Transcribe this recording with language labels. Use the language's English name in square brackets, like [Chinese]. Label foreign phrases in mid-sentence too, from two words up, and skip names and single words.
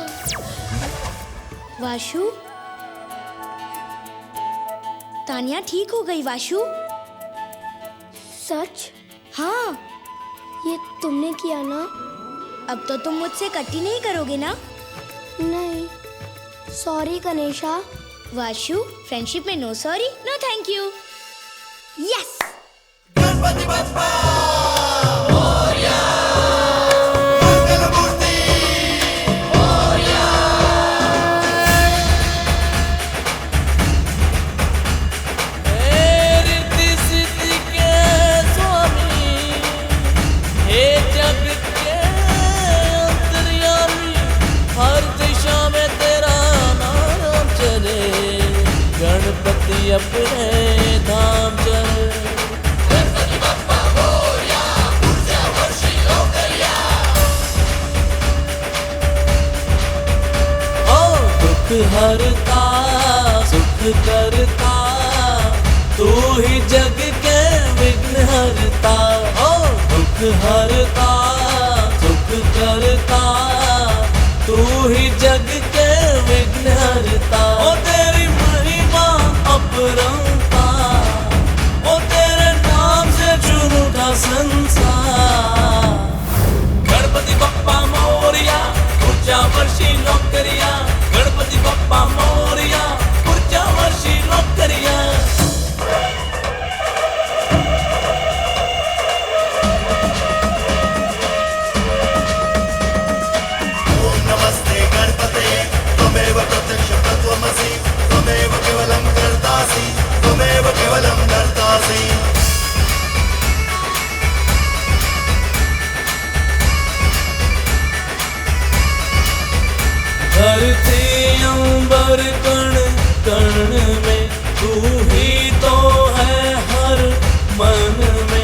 [Hindi] वाशु, तानिया ठीक हो गई। वाशु, सच? हाँ। ये तुमने किया ना? अब तो तुम मुझसे कट्टी नहीं करोगे ना? नहीं। सॉरी गणेशा। वाशु, फ्रेंडशिप में [English] no sorry, no thank you. [Hindi] यस। [Marathi] गणपति बप्पा मोरया, मंगल मूर्ति मोरया। [Hindi] हे रिद्धि सिद्धि के स्वामी, हे जग के अंतर्यामी, हर दिशा में तेरा नाम चले, गणपति अपने धाम चले। [Marathi] गणपति बप्पा मोरया, ऊर्जा वर्षी लोकरिया। [Hindi] ओ दुख हरता सुख करता, तू ही जग के विघ्न हरता। ओ दुख हरता सुख करता, तू ही जग के विघ्न हरता। ओ तेरी महिमा अपरंपार, ओ तेरे नाम से झूठा संसार। [Marathi] गणपति बप्पा मोरया, ऊर्जा वर्षी लोकरिया। गणपति बप्पा मोरया, ऊर्जा वर्षी लोकरिया। [Sanskrit] ओम नमस्ते गणपते, त्वमेव प्रत्यक्षं तत्त्वमसि, त्वमेव केवलं कर्तासि, त्वमेव केवलं कर्तासि। [Hindi] धरती अंबर कण कण में, तू ही तो है हर मन में।